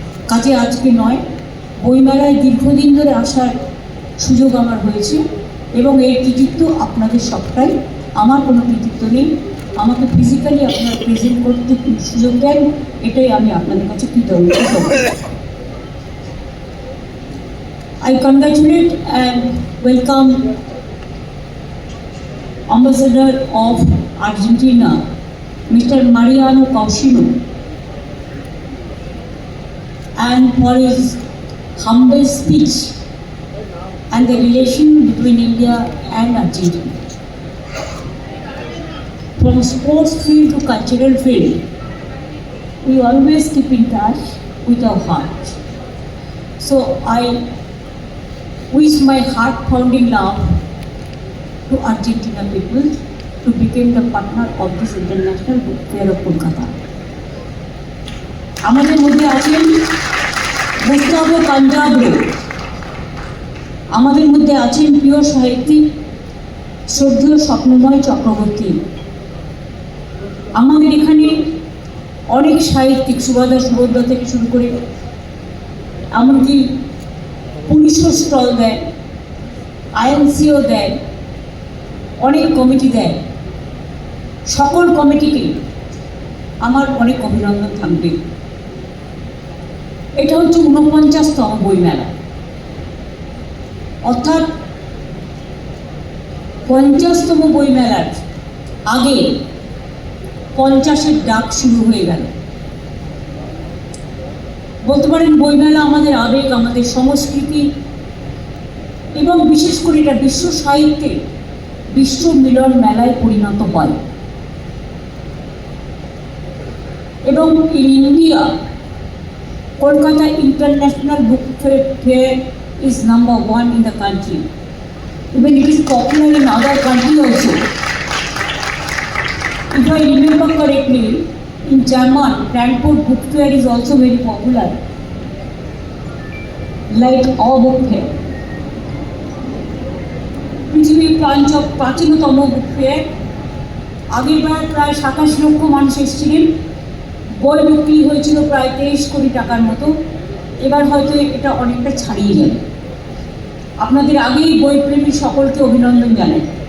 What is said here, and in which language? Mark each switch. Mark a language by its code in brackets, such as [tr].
[bn] কাজে আজকে নয়, বইমেলায় দীর্ঘদিন ধরে আসার সুযোগ আমার হয়েছে, এবং এর কৃতিত্ব আপনাদের সবটাই, আমার কোনো কৃতিত্ব নেই। আমাকে ফিজিক্যালি আপনারা প্রেজেন্ট করতে সুযোগ দেন, এটাই আমি আপনাদের কাছে কৃতজ্ঞ। [en] I congratulate and welcome Ambassador of Argentina, Mr. Mariano Caucino, and for his humble speech and the relation between India and Argentina. From sports field to cultural field, we always keep in touch with our heart. So I wish my heart-pounding love to Argentina people to become the partner of this International Book Fair of Kolkata. [bn] আমাদের মধ্যে আছেন Gustavo কান্দ্রাব্রো, আমাদের মধ্যে আছেন প্রিয় সাহিত্যিক শ্রদ্ধেয় স্বপ্নময় চক্রবর্তী। আমাদের এখানে অনেক সাহিত্যিক, সুভদ্রা সুভদ্রা থেকে শুরু করে এমনকি পুলিশও স্টল দেয়, আইএনসিও দেয়, অনেক কমিটি দেয়। সকল কমিটিকে আমার অনেক অভিনন্দন থাকবে। এটা হচ্ছে 49তম বইমেলা, অর্থাৎ 50তম বইমেলার আগে 50-এর ডাক শুরু হয়ে গেল। বলতে পারেন বইমেলা আমাদের আবেগ, আমাদের সংস্কৃতি, এবং বিশেষ করে এটা বিশ্ব সাহিত্যে বিশ্ব মিলন মেলায় পরিণত হয়। এবং [en] In India, Kolkata International Book Fair is number 1 in the country. Even it is popular in other countries also. If I remember correctly, in German, Frankfurt Book Fair is also very popular, like our book fair. [bn] পৃথিবীর প্রাচীনতম book fair, আগেরবার প্রায় 27 লক্ষ মানুষ এসেছিলেন, বই বিক্রি হয়েছিল প্রায় 23 কোটি টাকার মতো। এবার হয়তো এটা অনেকটা ছাড়িয়ে যাবে। আপনাদের আগেই বইপ্রেমী সকলকে অভিনন্দন জানাই।